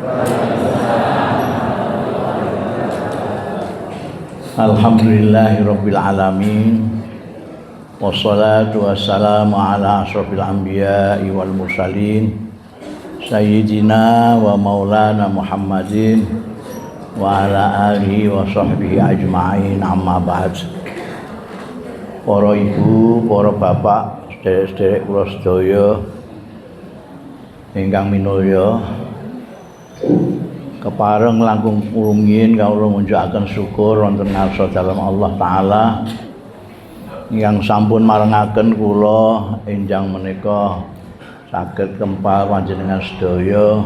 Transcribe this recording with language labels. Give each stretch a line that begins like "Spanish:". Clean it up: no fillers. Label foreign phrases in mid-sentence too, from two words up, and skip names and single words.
Arabic: الحمد لله رب العالمين. والصلاة والسلام على أشرف الأنبياء والمرسلين سيدنا ومولانا محمد وعلى آله وصحبه أجمعين، أما بعد.
Javanese: Para ibu, para bapak, sederek-sederek kula sedaya ingkang minulya, kepareng langkung rumiyin kawula munjukaken syukur wonten ngarsa dalem
Arabic: الله تعالى
Javanese: ingkang sampun marengaken kula enjang menika saged kempal panjenengan sedaya.